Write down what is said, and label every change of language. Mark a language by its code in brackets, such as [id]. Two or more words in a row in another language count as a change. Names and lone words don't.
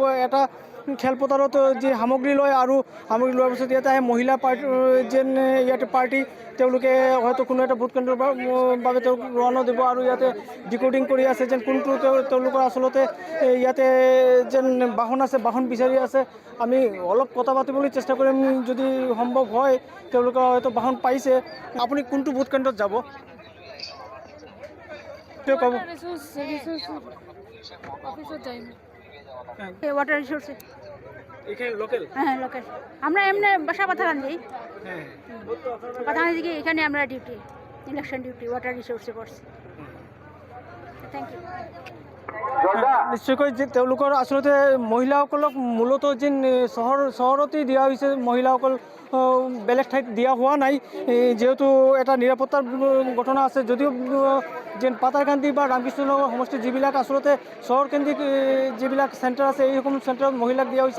[as] এটা খেলপথাৰত যি সামগ্ৰী লয় আৰু সামগ্ৰী লোৱাৰ পিছত ইয়াতে আহে মহিলা পাৰ্টি তেওঁলোকে হয়তো কোনো এটা ভোট কেন্দ্ৰৰ বাবে তেওঁক ৰৱানা দিব আৰু ইয়াতে ডিকোডিং কৰি আছে যেন কোনটো তেওঁলোকৰ আচলতে ইয়াতে যেন বাহন আছে, বাহন বিচাৰি আছে। আমি অলপ কথা পাতিবলৈ চেষ্টা কৰিম যদি সম্ভৱ হয়। তেওঁলোকে হয়তো বাহন পাইছে। আপুনি কোনটো ভোট কেন্দ্ৰত যাব তেওঁ ক'ব। [en] water resources [bn] এখানে লোকাল, হ্যাঁ লোকাল। আমরা এমনি বাসা পাথাকান্দি, পাথাকান্দি থেকে এখানে আমরা ডিউটি, [en] election duty water resources [bn] করছি। [en] thank you. [as] নিশ্চয়কৈ যে তেওঁলোকৰ আচলতে মহিলাসকলক মূলতঃ যেন চহৰতেই দিয়া হৈছে, মহিলাসকল বেলেগ ঠাইত দিয়া হোৱা নাই, যিহেতু এটা নিৰাপত্তাৰ ঘটনা আছে। যদিও যেন পাতাৰকান্দি বা ৰামকৃষ্ণনগৰ সমষ্টিত যিবিলাক আচলতে চহৰকেন্দ্ৰিক যিবিলাক চেণ্টাৰ আছে, এইসমূহ চেণ্টাৰত মহিলাক দিয়া হৈছে।